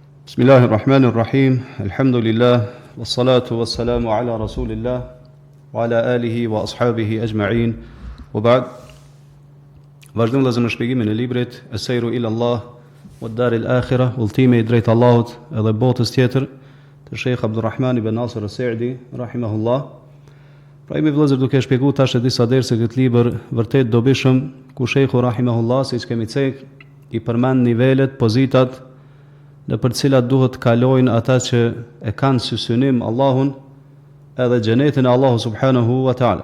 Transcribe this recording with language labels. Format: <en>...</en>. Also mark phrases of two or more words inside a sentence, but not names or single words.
<ar>بسم الله الرحمن الرحيم. الحمد لله والصلاة والسلام على رسول الله وعلى آله وأصحابه أجمعين. وبعد.</ar> <sq>Vazhdojmë vëllezër në shpjegimin e librit As-Sairu ila Allah wa ad-Dar al-Akhirah, udhëtimi drejt Allahut edhe botës tjetër, të Sheikh Abdulrahman ibn Nasir as-Sa'di rahimahullah. Pra jemi vëllezër duke shpjeguar tash disa derse këtë libër vërtet dobishëm, ku Sheikhu rahimahullah, siç kemi thënë, i përmend nivelet, pozitat në për cilat duhet kalojnë ata që e kanë si synim Allahun edhe xhenetin e Allahu</sq> <ar>سبحانه وتعالى.</ar>